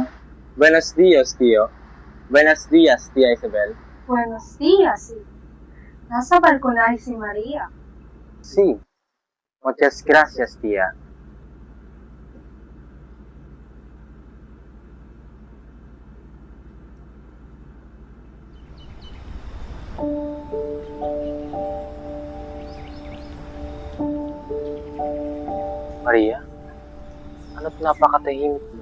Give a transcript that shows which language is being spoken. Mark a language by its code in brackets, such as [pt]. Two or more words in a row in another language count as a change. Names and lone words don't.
[es] Buenos dias, Tio. Buenos dias, Tia Isabel. Buenos dias, eh. [tl] Nasa balkonahe si Maria. [es] Sí. Muchas gracias, Tia. [tl] Maria, ano't napakatahimik mo?